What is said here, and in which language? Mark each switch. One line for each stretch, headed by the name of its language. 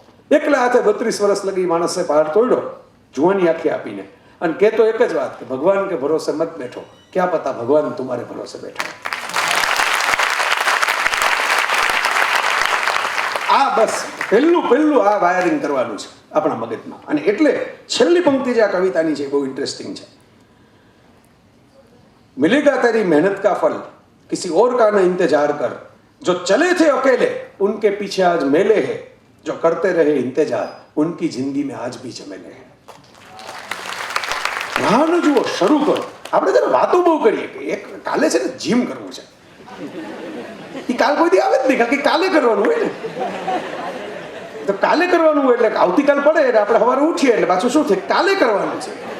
Gujarati: એકલા હાથે 32 વર્ષ લગી માણસે પહાડ તોડ્યો, જુવાની આંખી આપીને, અને કહેતો એક જ વાત કે
Hindi: ભગવાન કે ભરોસે મત બેઠો, ક્યાં પતા
Gujarati: ભગવાન તમારે ભરોસે બેઠો. આ બસ પહેલું આ વાયરિંગ કરવાનું છે આપણા મગજમાં. અને એટલે છેલ્લી પંક્તિ જે આ કવિતાની છે બહુ ઇન્ટરેસ્ટિંગ છે.
Hindi: मिलेगा तेरी मेहनत का फल किसी और का न इंतजार कर, जो चले थे अकेले उनके पीछे आज मेले हैं, जो करते रहे इंतजार उनकी जिंदगी में आज भी झमेले हैं.
Gujarati: ધ્યાન જુઓ, શરૂ કરો. આપણે ત્યારે વાતો બહુ કરીએ કે એક કાલે છે ને જીમ કરવું છે, એ કાલ કોઈ દી આવે જ નહીં, કારણ કે કાલે કરવાનું હોય ને. તો કાલે કરવાનું હોય એટલે આવતીકાલ પડે એટલે આપણે સવારે ઉઠીએ એટલે પાછું શું થાય, કાલે કરવાનું છે.